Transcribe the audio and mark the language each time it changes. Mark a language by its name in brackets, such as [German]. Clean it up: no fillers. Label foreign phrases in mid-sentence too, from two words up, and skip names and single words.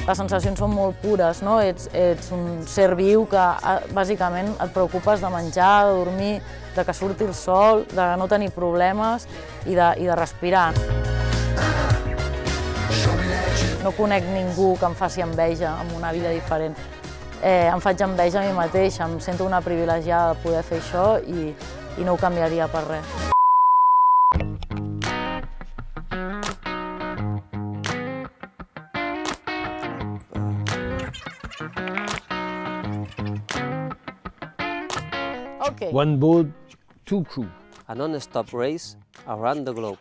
[Catalan] les sensacions són molt pures, no? Ets un ser viu que bàsicament et preocupes de menjar, de dormir, de que surti el sol, de no tenir problemes i de respirar. No conec ningú que em faci enveja amb una vida diferent. Em faig enveja a mi mateixa, em sento una privilegiada de poder fer això i no ho canviaria per res. [English] Okay. One boat, two crew. A non-stop race around the globe.